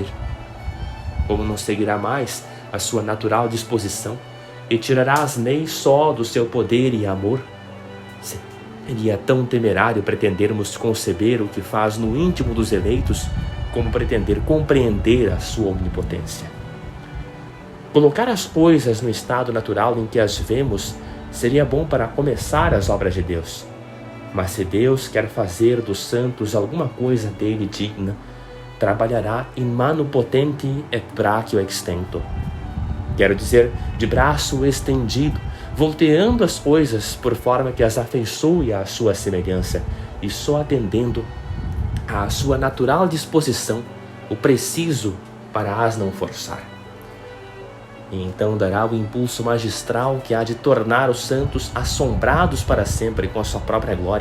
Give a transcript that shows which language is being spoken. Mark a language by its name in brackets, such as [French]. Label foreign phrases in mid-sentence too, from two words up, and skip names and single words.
[Portuguese] Como não seguirá mais a sua natural disposição e tirará as leis só do seu poder e amor, seria tão temerário pretendermos conceber o que faz no íntimo dos eleitos, como pretender compreender a sua onipotência. Colocar as coisas no estado natural em que as vemos seria bom para começar as obras de Deus. Mas se Deus quer fazer dos santos alguma coisa dele digna, trabalhará [Latin] in manu potenti et brachio extento. [Portuguese] Quero dizer, de braço estendido, volteando as coisas por forma que as afeiçoe à sua semelhança e só atendendo à sua natural disposição, o preciso para as não forçar. E então dará o impulso magistral que há de tornar os santos assombrados para sempre com a sua própria glória.